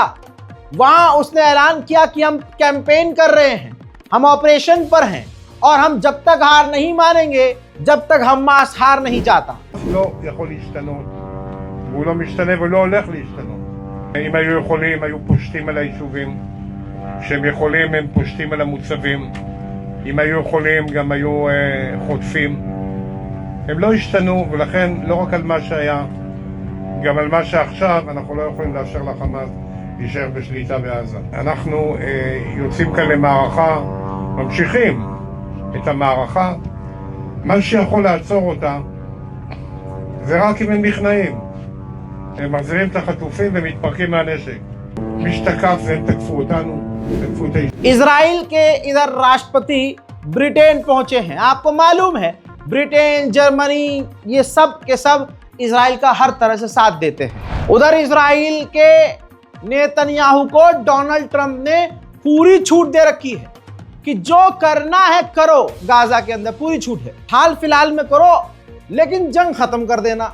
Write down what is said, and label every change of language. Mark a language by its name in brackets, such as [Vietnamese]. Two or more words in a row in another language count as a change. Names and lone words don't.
[Hindi] वहां उसने ऐलान किया कि हम कैंपेन कर रहे हैं, हम ऑपरेशन पर हैं और हम जब तक हार नहीं मानेंगे, जब तक हमास हार नहीं जाता। [Hebrew] לא יכול להשתנות, והוא לא משתנה ולא הולך להשתנות. אם היו יכולים, היו פושטים על היישובים. כשהם יכולים, הם פושטים על המוצבים. אם היו יכולים, גם היו חוטפים. הם לא השתנו, ולכן לא רק על מה שהיה, גם על מה שעכשיו, אנחנו לא יכולים לאשר לחמאס להישאר בשליטה בעזה. אנחנו יוצאים כאן למערכה, ממשיכים את המערכה. מה שיכול לעצור אותה זה רק אם הם נכנעים. הם מחזירים את החטופים ומתפרקים מהנשק. מי שתקף והם תקפו אותנו, תקפו את האיש. [Hindi] इजराइल के इधर राष्ट्रपति ब्रिटेन पहुंचे हैं। आपको मालूम है ब्रिटेन, जर्मनी, ये सब के सब इजराइल का हर तरह से साथ देते हैं। उधर इजराइल के नेतन्याहू को डोनाल्ड ट्रंप ने पूरी छूट दे रखी है कि जो करना है करो, गाजा के अंदर पूरी छूट है, हाल फिलहाल में करो लेकिन जंग खत्म कर देना।